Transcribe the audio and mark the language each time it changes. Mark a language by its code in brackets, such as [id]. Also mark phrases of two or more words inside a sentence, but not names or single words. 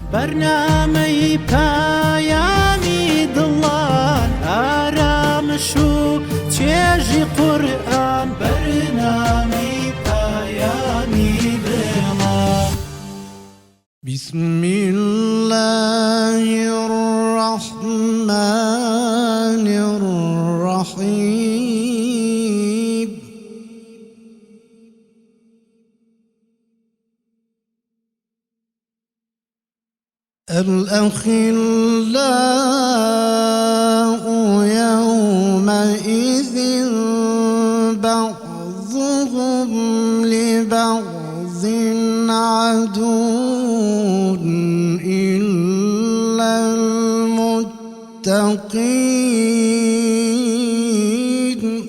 [ckb] برنامەی پایانی دڵان ئارامش و چێژی قورئان بەرنامەی پایانی دڵان. [ar] بسم الله الرحمن الرحيم. الأخلاء يومئذ بعضهم لبعض عدو إلا المتقين.